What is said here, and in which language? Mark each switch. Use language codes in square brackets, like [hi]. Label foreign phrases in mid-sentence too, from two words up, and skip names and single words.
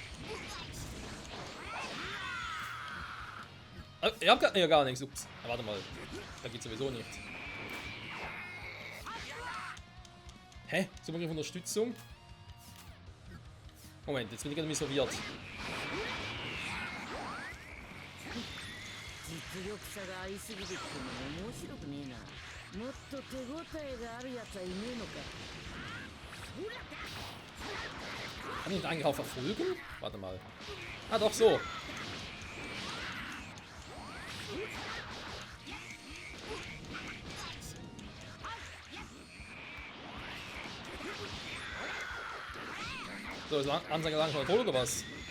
[de] Ich hab gar nichts. Ups. Ja, warte mal. Da geht sowieso nicht. Hä? Supergriff Unterstützung? Moment, jetzt bin ich gerade verwirrt. [ja] 実力差がありすぎるってのも面白くねえな。もっと手応えがあるやつはいねえのか。 [de] Kann ich ihn eigentlich auch verfolgen? Warte mal. Ah, doch so. So, ist Anzeige langsam tot oder was?